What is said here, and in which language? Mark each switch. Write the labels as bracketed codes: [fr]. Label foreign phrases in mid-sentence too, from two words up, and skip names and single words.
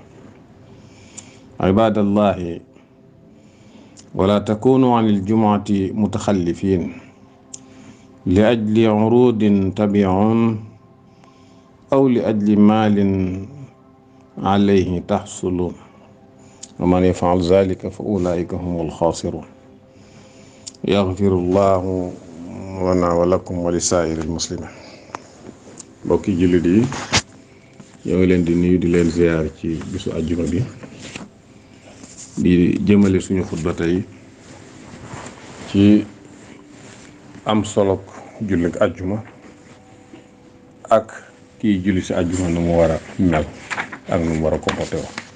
[ar] عباد الله، ولا تكونوا عن الجمعة متخلفين لأجل عروض تبعون أو لأجل مال عليه تحصل، ومن يفعل ذلك فأولئك هم الخاسرون. يغفر الله لنا ولكم ولسائر المسلمين. [wo] mbokki jullit yi, ñoo ngi leen di nuyu di leen ziyaar ci bisu àjjuma bi, di jëmale suñu xutba tey ci am solo jullit àjjuma ak kii julli si àjjuma nu mu war a mel ak nu mu war a comporté wax.